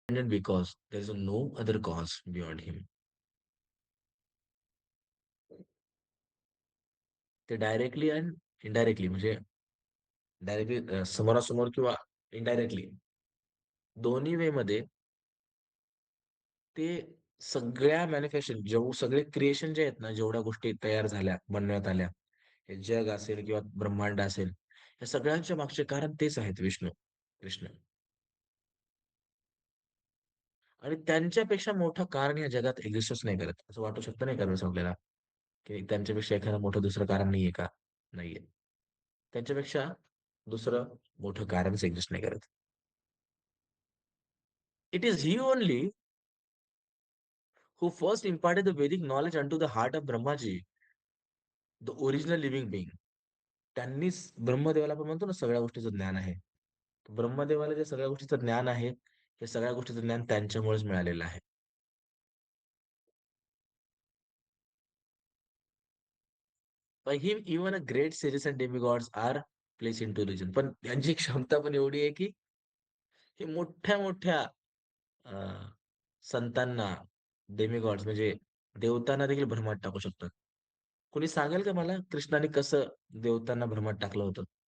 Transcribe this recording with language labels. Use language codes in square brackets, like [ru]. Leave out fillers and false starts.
[en] because there is no other cause beyond him. [mr] ते directly आणि indirectly म्हणजे directly समोरासमोर किंवा इनडायरेक्टली दोन्ही वे मध्ये ते सगळ्या मॅन्युफॅक्चरिंग सगळे क्रिएशन जे आहेत ना, जेवढ्या गोष्टी तयार झाल्या, बनवण्यात आल्या, हे जग असेल किंवा ब्रह्मांड असेल, या सगळ्यांच्या मागचे कारण तेच आहेत विष्णू, कृष्ण. आणि त्यांच्यापेक्षा मोठं कारण या जगात एक्झिस्टच नाही करत. असं वाटू शकतं नाही का आपल्याला, की त्यांच्यापेक्षा एखादं मोठं दुसरं कारण नाहीये का? नाहीये. त्यांच्यापेक्षा दुसरं मोठं कारणच एक्झिस्ट नाही करत. [en] It is he only who first imparted the Vedic knowledge unto the heart of Brahmaji, the original living being. [mr] त्यांनीच ब्रह्मदेवाला आपण म्हणतो ना सगळ्या गोष्टीचं ज्ञान आहे. ब्रह्मदेवाला जे सगळ्या गोष्टीचं ज्ञान आहे, हे सगळ्या गोष्टीचं ज्ञान त्यांच्यामुळेच मिळालेलं आहे. [en] By him, even a great sages and demigods are placed into religion. [mr] पण त्यांची क्षमता पण एवढी आहे, की हे मोठ्या-मोठ्या अ, संतांना, डेमिगॉड्स म्हणजे देवतांना देखील भ्रमात टाकू शकतात. कोणी सांगेल का मला कृष्णाने कसं देवतांना भ्रमात टाकलं होतं?